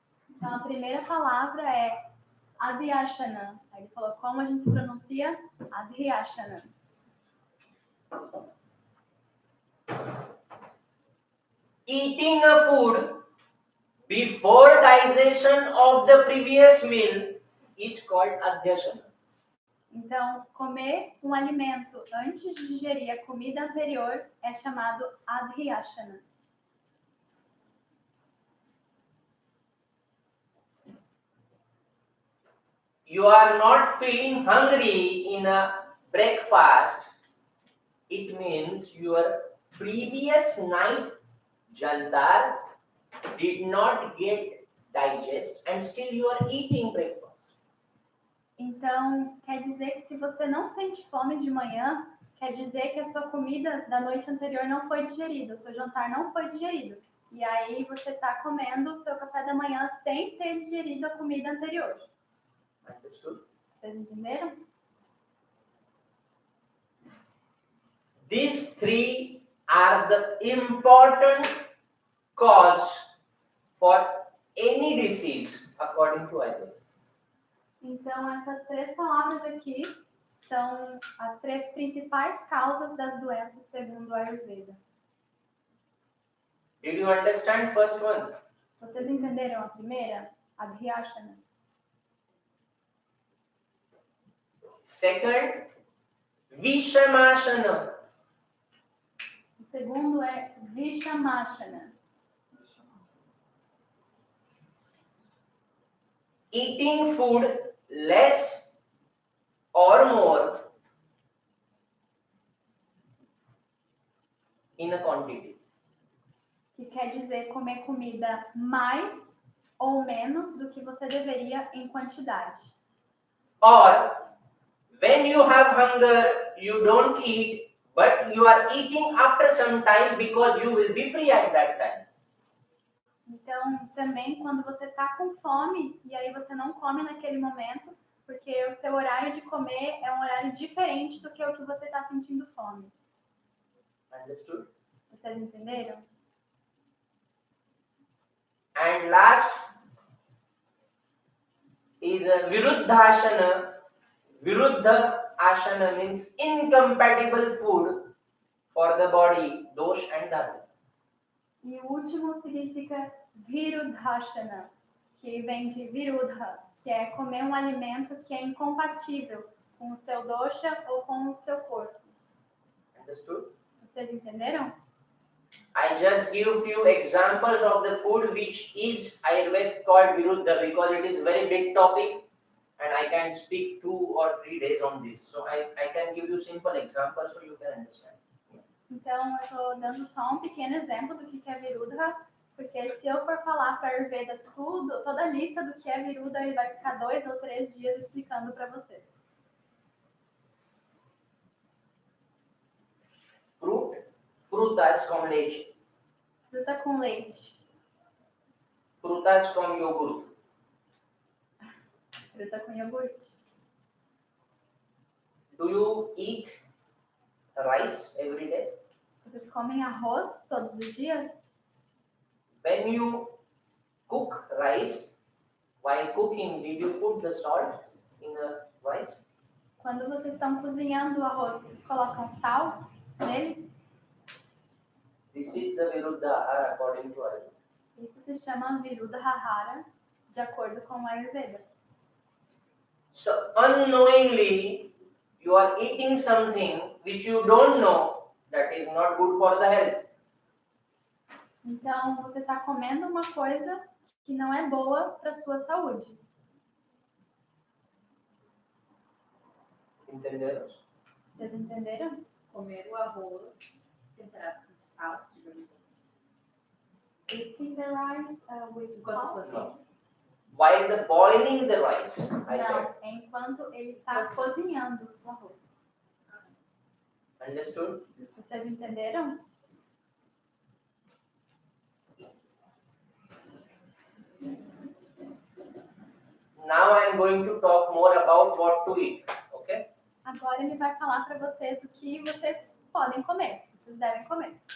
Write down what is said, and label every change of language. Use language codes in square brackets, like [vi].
[pt] Então, a primeira palavra é adhyashana. Aí ele falou como a gente se pronuncia adhyashana. [en] Eating a food before digestion of the previous meal is called adhyasana. [pt] Então, comer um alimento antes de digerir a comida anterior é chamado adhyashana. [en] You are not feeling hungry in a breakfast. It means your previous night [pt] jantar [en] did not get digest and still you are eating breakfast. [pt] Então, quer dizer que se você não sente fome de manhã, quer dizer que a sua comida da noite anterior não foi digerida, o seu jantar não foi digerido. E aí você está comendo o seu café da manhã sem ter digerido a comida anterior. [en] Understood? [pt] Vocês entenderam? [en] These 3 are the important cause for any disease according to Ayurveda. [pt] Então, essas 3 palavras aqui são as 3 principais causas das doenças segundo o Ayurveda. [en] Did you understand first one? [pt] Vocês entenderam a primeira? [en] Adhyashana. Second, Vishamashana. [pt] O segundo é Vishamashana. [en] Eating food less or more in a quantity. [pt] Que quer dizer comer comida mais ou menos do que você deveria em quantidade. [en] Or when you have hunger, you don't eat, but you are eating after some time because you will be free at that time. [pt] Então, também quando você está com fome e aí você não come naquele momento, porque o seu horário de comer é um horário diferente do que o que você está sentindo fome. [en] Understood? [pt] Vocês entenderam? [en] And last is a Viruddhasana. Viruddha Asana means incompatible food for the body, dosh and dharma. [pt] E o último significa Viruddhasana, que vem de Viruddha, que é comer um alimento que é incompatível com o seu dosha ou com o seu corpo. [en] Understood? [pt] Vocês entenderam? [en] I just give few examples of the food which is Ayurveda called Viruddha because it is very big topic and I can speak 2 or 3 days on this. So I can give you simple examples so you can understand. [pt] Então, eu estou dando só um pequeno exemplo do que é Viruddha, porque se eu for falar para a Ayurveda tudo, toda a lista do que é Viruddha, ele vai ficar 2 ou 3 dias explicando para vocês. Frutas com leite. Fruta com leite. Frutas com iogurte. Fruta com iogurte. [en] Do you eat rice every day? [pt] Vocês comem arroz todos os dias? [en] When you cook rice, while cooking, did you put the salt in the rice? [pt] Quando vocês estão cozinhando o arroz, vocês colocam sal nele? [en] This is the Viruddha Ahara according to Ayurveda. [pt] Isso se chama Viruddha Ahara, de acordo com o Ayurveda. [en] So unknowingly, you are eating something which you don't know that is not good for the health. [pt] Então, você está comendo uma coisa que não é boa para a sua saúde. Entenderam? Vocês entenderam? Comer o arroz temperado com sal, digamos assim. [en] Eating the rice with [pt] Enquanto [en] salt. [pt] cozinha. [en] While the boiling the rice, I [pt] Não, [en] said. [pt] é enquanto ele está cozinhando o arroz. [en] Understood? [pt] Vocês entenderam? [en] Now I am going to talk more about what to eat. Okay? [pt] Agora ele vai falar para vocês o que vocês podem comer, o que vocês devem comer.